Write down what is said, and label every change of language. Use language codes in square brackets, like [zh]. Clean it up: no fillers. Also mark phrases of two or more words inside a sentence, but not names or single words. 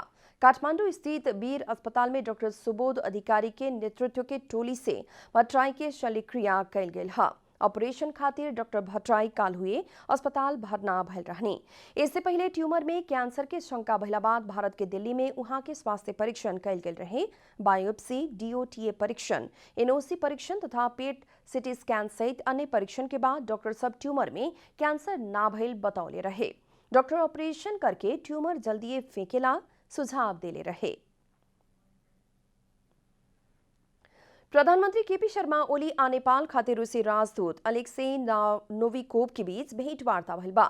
[bho] काठमांडू स्थित वीर अस्पताल में डॉक्टर सुबोध अधिकारी के नेतृत्व के टोली से भट्टराई के शल्यक्रिया कैल गेल है। ऑपरेशन खातिर डॉक्टर भट्टराई काल हुए अस्पताल भर्ना भइल रहनी। इससे पहले ट्यूमर में कैंसर के शंका भइला बाद भारत के दिल्ली में उहाँ के स्वास्थ्य परीक्षण कैल गेल रहे। बायोप्सी, डीओटीए परीक्षण, एनओसी परीक्षण तथा पेट सिटी स्कैन सहित अन्य परीक्षण के बाद डॉक्टर सब ट्यूमर में कैंसर ना भइल बतौले रहे। डॉक्टर ऑपरेशन करके ट्यूमर जल्दी फेंकेला सुझाव देले रहे। प्रधानमंत्री केपी शर्मा ओली आ नेपाल खातिर रूसी राजदूत अलेक्सेई नोविकोव के बीच भेंटवार्ता भइल बा।